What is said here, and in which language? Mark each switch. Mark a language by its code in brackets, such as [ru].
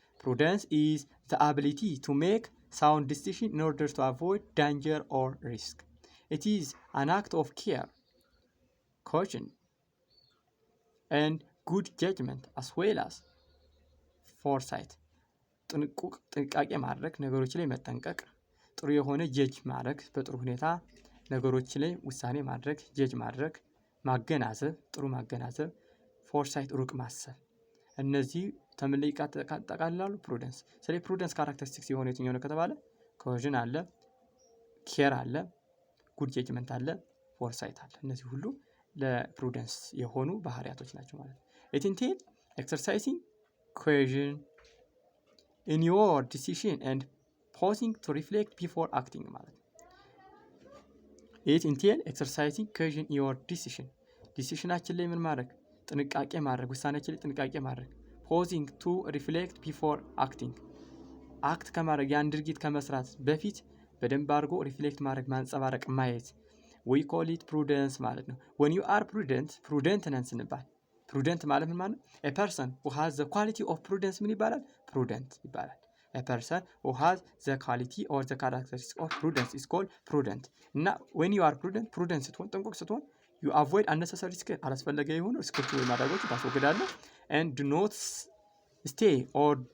[en] Prudence is the ability to make sound decisions in order to avoid danger or risk. It is an act of care, caution, and good judgment as well as foresight. [am] ጥንቃቄ ማድረግ፣ ነገሮች ላይ መጠንቀቅ፣ ጥሩ የሆነ ጀጅ ማድረግ፣ በጥሩ ሁኔታ ነገሮች ላይ ውሳኔ ማድረግ፣ ጀጅ ማድረግ፣ ማገናዘብ፣ ጥሩ ማገናዘብ፣ ፎርሳይት ሩቅ ማሰብ። እነዚህ ተምን ላይ ይጠቃልላሉ? [en] ፕሩደንስ። ስለዚህ ፕሩደንስ ካራክተሪስቲክስ የሆነ የትኛው ነው ከተባለ ኮሄዥን አለ፣ ኬር አለ፣ ጉድ ጀጅመንት አለ፣ ፎርሳይት አለ። እነዚህ ሁሉ ለፕሩደንስ የሆኑ ባህሪያቶች ናቸው ማለት ነው። it entails exercising cohesion in your decision and pausing to reflect before acting ማለት ነው። it entails exercising cohesion in your decisionአችን ላይ ምን ማድረግ? [am] ጥንቃቄ ማድረግ፣ ውሳኔያችን ላይ ጥንቃቄ ማድረግ። pausing to reflect before acting አክት ከማድረግ ያን ድርጊት ከመስራት በፊት በደንብ አድርጎ ሪፍሌክት ማድረግ፣ ማንጸባረቅ፣ ማየት። we call it prudence ማለት ነው። when you are prudent ነን ስንባል prudent ማለት ምን ማለት ነው? [en] a person who has the quality of prudence ምን ይባላል? prudent ይባላል። a person who has the quality or the characteristics of prudence is called prudent። እና when you are prudent ስትሆን፣ ጥንቁቅ ስትሆን you avoid unnecessary risk አላስፈላጊ የሆኑ ሪስኮች ወይ አደጋዎች ታስወግዳለህ። and do not stay or